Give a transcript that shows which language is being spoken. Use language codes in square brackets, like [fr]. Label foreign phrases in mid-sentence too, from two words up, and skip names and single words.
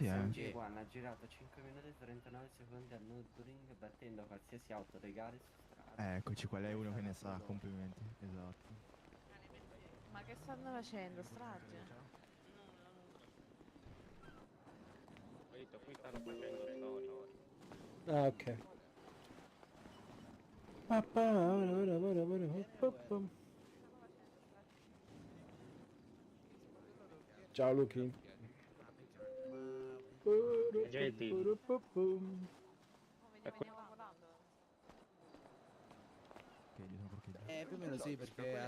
[it] SMG One ha girato 5 minuti e 39 secondi al Nürburgring battendo qualsiasi auto legale su strada. Eccoci qua, lei è uno che ne sa, complimenti. Esatto. Ma che stanno facendo? Strage? Qui stanno facendo storia. Ah, ok. Pa, pa, pa, pa. Ciao Lucky. Agenti. Veniamo volando. Ok, gli sono parcheggiati. Più o meno sì, perché